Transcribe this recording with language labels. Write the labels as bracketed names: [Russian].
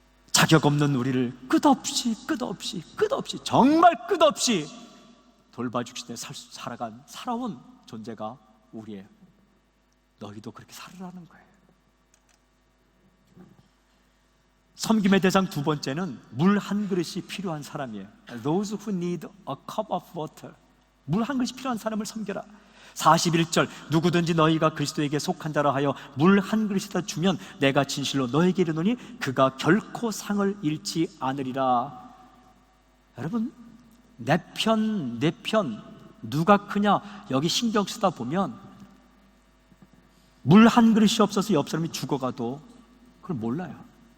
[Korean] 자격 없는 우리를 끝없이 정말 끝없이 돌봐주시되 살아온 존재가 우리예요. 너희도 그렇게 살으라는 거예요. 섬김의 대상 두 번째는 물 한 그릇이 필요한 사람이에요. [English] Those who need a cup of water. [Korean] 물 한 그릇이 필요한 사람을 섬겨라. 41절, 누구든지 너희가 그리스도에게 속한 자라 하여 물 한 그릇이다 주면 내가 진실로 너에게 이르노니 그가 결코 상을 잃지 않으리라. 여러분, 내 편 누가 크냐 여기 신경 쓰다 보면 물 한 그릇이 없어서 옆 사람이 죽어가도 그걸 몰라요.